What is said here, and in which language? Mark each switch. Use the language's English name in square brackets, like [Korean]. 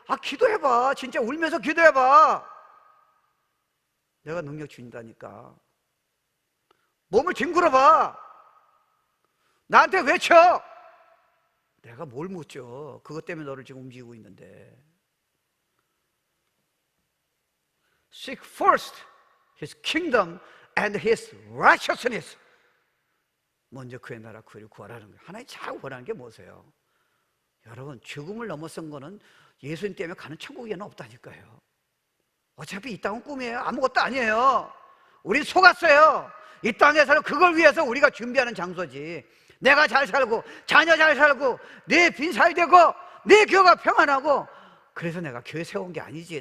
[Korean] 기도해봐. 진짜 울면서 기도해봐. 내가 능력 준다니까. 몸을 뒹굴어봐. 나한테 외쳐. 내가 뭘 묻죠? 그것 때문에 너를 지금 움직이고 있는데. [English] Seek first His kingdom and His righteousness. [Korean] 먼저 그의 나라 그를 구하라는 거예요. 하나님 자꾸 원하는 게 뭐세요? 여러분, 죽음을 넘어선 거는 예수님 때문에 가는 천국에는 없다니까요. 어차피 이 땅은 꿈이에요. 아무것도 아니에요. 우린 속았어요. 이 땅에서는 그걸 위해서 우리가 준비하는 장소지. 내가 잘 살고, 자녀 잘 살고, 내 빈 잘 되고, 내 교회가 평안하고, 그래서 내가 교회 세운 게 아니지.